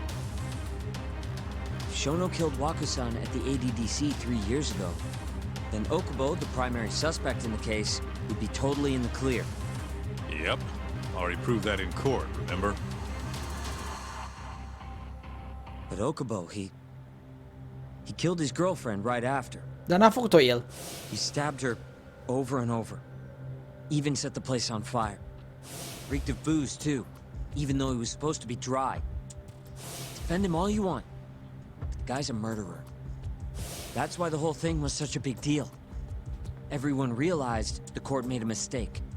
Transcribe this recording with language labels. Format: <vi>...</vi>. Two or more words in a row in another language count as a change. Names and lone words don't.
<en>If Shono killed Waku-san at the ADDC 3 years ago, then Okubo, the primary suspect in the case, would be totally in the clear. Yep. Already proved that in court, remember? But Okubo, he killed his girlfriend right after.</en> <ro>Dar n-a făcut-o el.</ro> <en>He stabbed her over and over. Even set the place on fire. Reeked of booze, too. Even though he was supposed to be dry. Defend him all you want. But the guy's a murderer. That's why the whole thing was such a big deal. Everyone realized the court made a mistake.</en>